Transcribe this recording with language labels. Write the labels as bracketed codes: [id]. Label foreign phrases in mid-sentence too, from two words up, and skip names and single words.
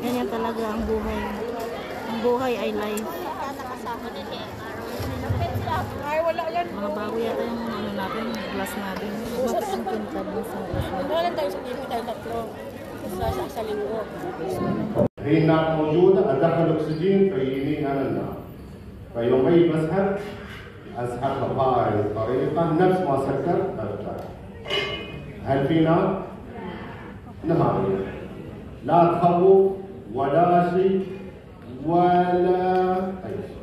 [tl] talaga ang buhay. Ang buhay ay life. Ay, wala yan. Mga bago yata yung ano natin, glass natin. Bakit ang kintab mo sa glass natin? Wala tayo sa TV tayo tatlo. Sa linggo. [ar] هي النار موجودة، أدخل أكسجين فيجيني أنا النار. فيوم أجي أسحبها بهاي الطريقة نفس ما سكرت أفتح. هل في نار؟ نهائيا. لا تخوف ولا شيء ولا أي شيء.